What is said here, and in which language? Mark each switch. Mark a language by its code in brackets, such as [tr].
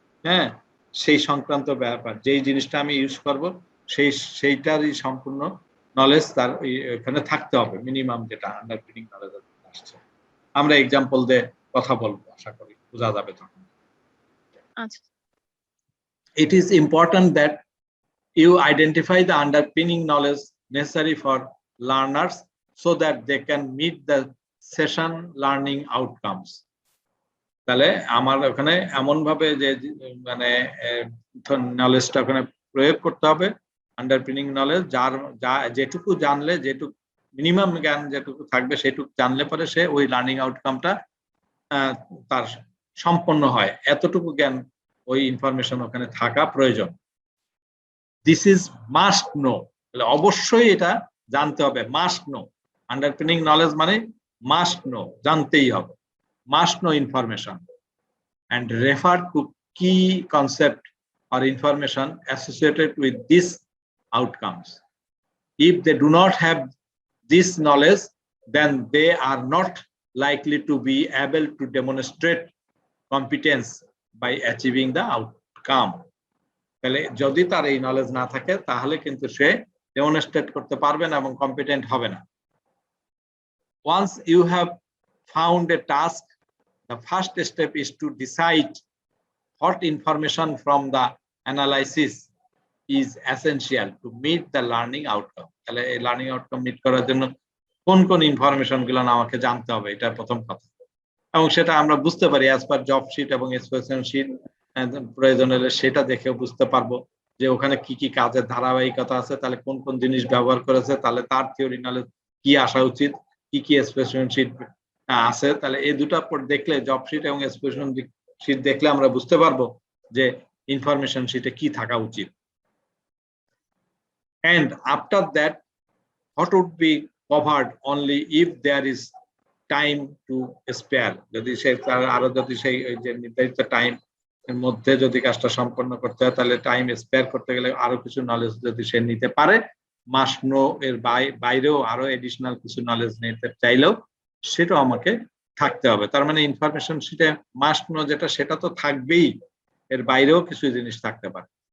[bn] হ্যাঁ, সেই সংক্রান্ত ব্যাপার, যেই জিনিসটা আমি ইউজ করব সেইটারই সম্পূর্ণ নলেজ তার এখানে থাকতে হবে, মিনিমাম যেটা আন্ডারপিনিং নলেজ আসছে। আমরা এক্সাম্পল দিয়ে কথা বলবো, আশা করি বোঝা যাবে তখন। আচ্ছা। [en] It is important that you identify the underpinning knowledge necessary for learners so that they can meet the session learning outcomes. [bn] তাহলে আমার ওখানে এমন ভাবে যে মানে নলেজটা ওখানে প্রয়োগ করতে হবে, আন্ডারপিনিং নলেজ, যেটুকু জানলে, যেটুকু মিনিমাম জ্ঞান যেটুকু থাকবে সেটুকু জানলে পরে সে ওই লার্নিং আউটকামটা তার সম্পন্ন হয়, এতটুকু জ্ঞান ওই ইনফরমেশন ওখানে থাকা প্রয়োজন। [en] this is must know, [bn] অবশ্যই এটা জানতে হবে, [en] Must know. Underpinning knowledge মানে must know, [bn] জানতেই হবে, [en] Must know information and refer to key concept or information associated with these outcomes. If they do not have this knowledge, then they are not likely to be able to demonstrate competence by achieving the outcome. [bn] তাহলে যদি তার এই knowledge না থাকে তাহলে কিন্তু সে demonstrate করতে পারবে না এবং কম্পিটেন্ট হবে না। [en] Once you have found a task, the first step is to decide what information from the analysis is essential to meet the learning outcome. [bn] তাহলে এই লার্নিং আউটকাম মিট করার জন্য কোন কোন ইনফরমেশন গুলো আমাকে জানতে হবে, এটা প্রথম কথা। এবং সেটা আমরা বুঝতে পারি অ্যাজ পার জব শিট এবং এক্সপ্রেশন শিট, প্রয়োজন হলে সেটা দেখেও বুঝতে পারবো যে ওখানে কি কি কাজের ধারাবাহিকতা আছে, তাহলে কোন কোন জিনিস ব্যবহার করেছে, তাহলে তার থিওরি নলেজ কি আসা উচিত, কি কি এক্সপ্রেশন শিট আছে। তাহলে এই দুটো দেখলে, জব শিট এবং এক্সপ্রেশন শিট দেখলে আমরা বুঝতে পারবো যে ইনফরমেশন শিটে কি থাকা উচিত। [en] And after that, what would be covered only if there is time to spare. [bn] যদি সে আরো যদি সেই যে নির্ধারিত টাইম এর মধ্যে যদি কাজটা সম্পন্ন করতে হয়, তাহলে টাইম স্পেয়ার করতে গেলে আরো কিছু নলেজ যদি সে নিতে পারে, মাস্ট নো এর বাইরেও আরো এডিশনাল কিছু নলেজ নিতে চাইলেও সেটাও আমাকে থাকতে হবে। তার মানে ইনফরমেশন শিটে মাস্ট নো যেটা সেটা তো থাকবেই, এর বাইরেও কিছু জিনিস থাকতে পারে।